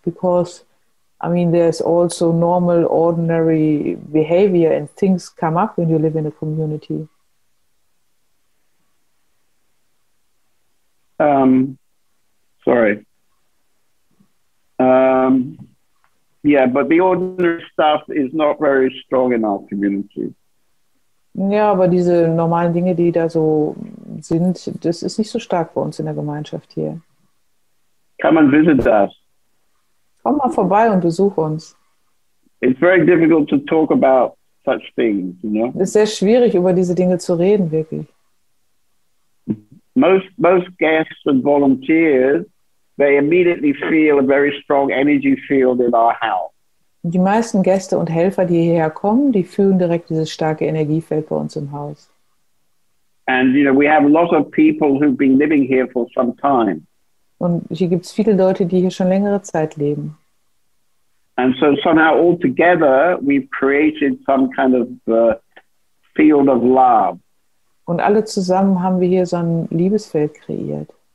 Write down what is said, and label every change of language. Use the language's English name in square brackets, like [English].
[English] Because, I mean, there's also normal, ordinary behavior and things come up when you live in a community. Sorry. Yeah, but the ordinary stuff is not very strong in our community. [German] Ja, aber diese normalen Dinge, die da so sind, das ist nicht so stark bei uns in der Gemeinschaft hier. [English] Come and visit us. [German] Komm mal vorbei und besuch uns. [English] It's very difficult to talk about such things, you know. [German] Es ist sehr schwierig, über diese Dinge zu reden, wirklich. [English] Most guests and volunteers, they immediately feel a very strong energy field in our house. [German] Die meisten Gäste und Helfer, die hierher kommen, die fühlen direkt dieses starke Energiefeld bei uns im Haus. [English] And, you know, we have a lot of people who've been living here for some time. [German] Und hier gibt es viele Leute, die hier schon längere Zeit leben. [English] And so somehow all together we've created some kind of field of love. [German] Und alle zusammen haben wir hier so ein Liebesfeld kreiert.